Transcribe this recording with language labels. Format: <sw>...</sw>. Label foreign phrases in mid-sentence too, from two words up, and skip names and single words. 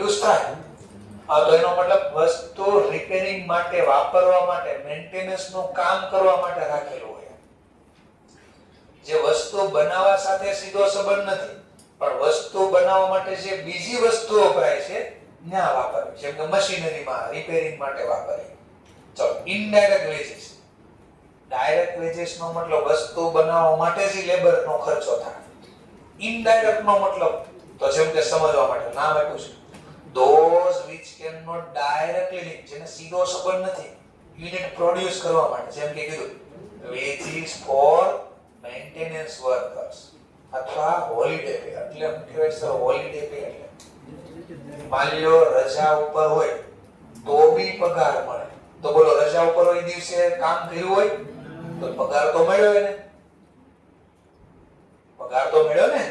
<gu>યુઝ થાય આ તો એનો મતલબ વસ્તુ રિપેરિંગ માટે વાપરવા માટે મેન્ટેનન્સ નું કામ કરવા માટે રાખેલું હોય જે વસ્તુ બનાવવા સાથે સીધો સંબંધ નથી પણ વસ્તુ બનાવવા માટે જે બીજી વસ્તુ વપરાય છે ત્યાં વાપરવી જેમ કે મશીનરીમાં રિપેરિંગ માટે વાપરવી ચલો</gu> <en>indirect wages direct wages</en> <gu>નો મતલબ વસ્તુ બનાવવા માટે જ લેબર નો ખર્ચો થાય ઇનડાયરેક્ટ નો મતલબ તો જેમ કે સમજવા માટે નામ આપ્યું છે</gu> <en>those which cannot directly link,</en> <gu>જેને સીધો સંબંધ નથી</gu> <en>unit produce</en> <gu>કરવા માટે, જેમ કે કીધું</gu> <en>wages for maintenance workers</en> <gu>અથવા</gu> <en>holiday pay,</en> <gu>એટલે એમ કહેવાય છે</gu> <en>holiday pay</en> <gu>એટલે માની લો રજા ઉપર હોય તો બી પગાર મળે. તો બોલો રજા ઉપર હોય દિવસે કામ કર્યું હોય તો પગાર તો મળ્યો ને, પગાર તો મળ્યો ને.</gu>